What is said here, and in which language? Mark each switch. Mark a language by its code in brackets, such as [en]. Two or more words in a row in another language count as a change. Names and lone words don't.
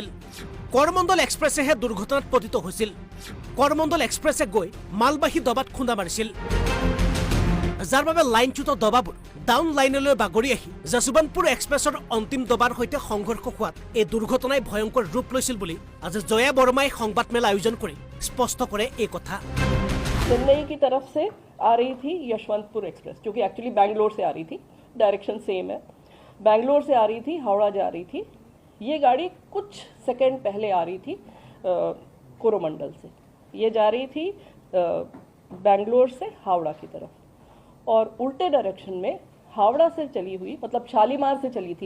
[as] কৰমণ্ডল এক্সপ্ৰেছেহে দুৰ্ঘটনাত পতিত হৈছিল। কৰমণ্ডল এক্সপ্ৰেছে গৈ মালবাহী দবাত খুন্দা মাৰিছিল, যাৰ বাবে লাইনচ্যুত দবাবোৰ ডাউন লাইনলৈ বাগৰি আহি যশৱন্তপুৰ এক্সপ্ৰেছৰ অন্তিম দবাৰ সৈতে সংঘৰ্ষ হোৱাত এই দুৰ্ঘটনাই ভয়ংকৰ ৰূপ লৈছিল বুলি আজি জয়া বৰ্মাই সংবাদমেল আয়োজন কৰি স্পষ্ট কৰে এই কথা। [hi] चेन्नई की तरफ से आ रही थी यशवंतपुर एक्सप्रेस, जो कि एक्चुअली बैंगलोर से आ रही थी, [en] direction same [hi] है। बैंगलोर से आ रही थी, हावड़ा जा रही थी। ये गाड़ी कुछ सेकंड पहले आ रही थी कोरोमंडल से। ये जा रही थी बैंगलोर से हावड़ा की तरफ, और उल्टे डायरेक्शन में हावड़ा से चली हुई, मतलब शालीमार से चली थी।